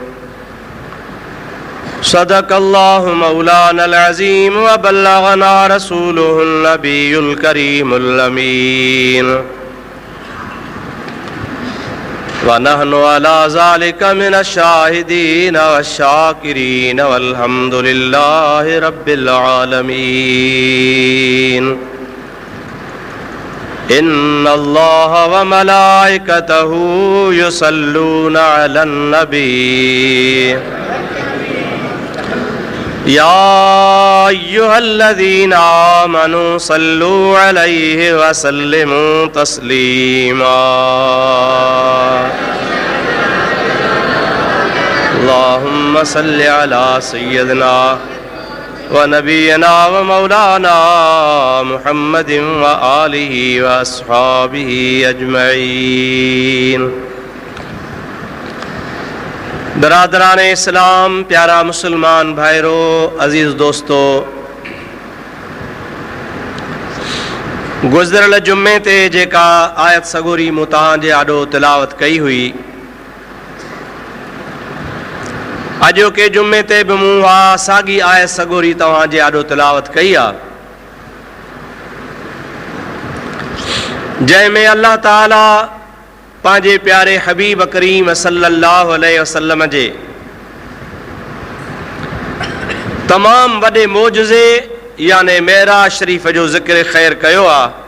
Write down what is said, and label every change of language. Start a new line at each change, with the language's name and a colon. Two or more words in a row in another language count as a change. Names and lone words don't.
Arabic: صدق الله مولانا العظيم وبلغنا رسوله النبي الكريم الأمين ونحن على ذلك من الشاهدين والشاكرين والحمد لله رب العالمين. إن الله وملائكته يصلون على النبي يا أيها الذين آمنوا صلوا عليه وسلموا تسليما. اللهم صل على سيدنا ونبينا ومولانا محمد وآله وأصحابه أجمعين.
Sindhi: बरादरान इस्लाम, प्यारा मुसलमान भाइरो, अजीज़ दोस्तों, गुज़िरियल जुम्मे ते जेका आयत सगोरी मूं तव्हांजे आॾो तिलावत कई हुई, अॼोके जुम्मे ते बि मूं उहा साॻी आयत सगोरी तव्हांजे आॾो तिलावत कई आहे, जंहिंमें अल्लाह ताला पंहिंजे प्यारे हबीब करीम
Arabic: صلى الله عليه وسلم
Sindhi: जे तमाम वॾे मोजज़े याने मेराज शरीफ़ जो ज़िक्र ख़ैर कयो आहे।